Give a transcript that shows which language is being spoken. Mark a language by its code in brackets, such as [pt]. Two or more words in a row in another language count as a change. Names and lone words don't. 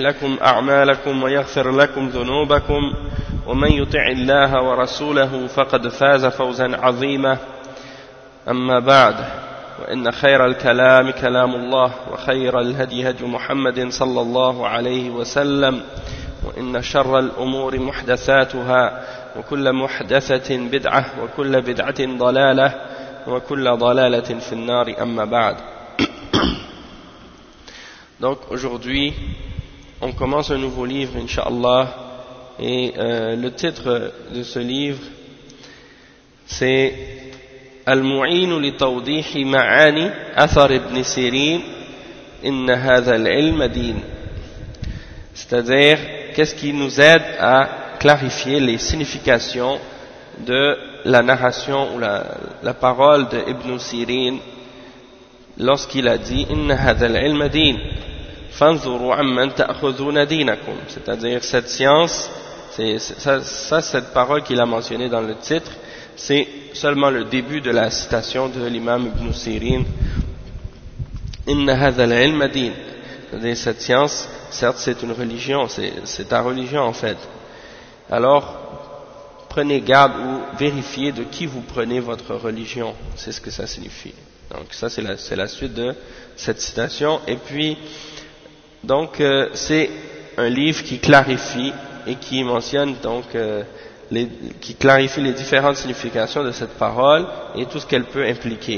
[ar] لكم أعمالكم ويغفر لكم ذنوبكم ومن يطع الله ورسوله فقد فاز فوزا عظيما أما بعد وإن خير الكلام كلام الله وخير الهدي هدي محمد صلى الله عليه وسلم وإن شر الأمور محدثاتها وكل محدثة بدعة وكل بدعة ضلالة وكل ضلالة في النار أما بعد. [fr] Donc aujourd'hui on commence un nouveau livre Inch'Allah et le titre de ce livre c'est Al-Mu'in li tawdihi ma'ani [ar] أثر ابن سيرين إن هذا العلم دين, [fr] c'est-à-dire qu'est-ce qui nous aide à clarifier les significations de la narration ou la parole de Ibn Sirin lorsqu'il a dit [ar] إن هذا العلم دين فانظروا عمن تأخذون دينكم, [fr] c'est-à-dire cette science, cette parole qu'il a mentionnée dans le titre, c'est seulement le début de la citation de l'imam Ibn Sirin. [ar] إن هذا العلم دين, [fr] c'est-à-dire cette science, certes c'est une religion, c'est ta religion en fait. Alors prenez garde ou vérifiez de qui vous prenez votre religion, c'est ce que ça signifie. Donc ça c'est la suite de cette citation. Et puis donc c'est un livre qui clarifie et qui mentionne donc qui clarifie les différentes significations de cette parole et tout ce qu'elle peut impliquer.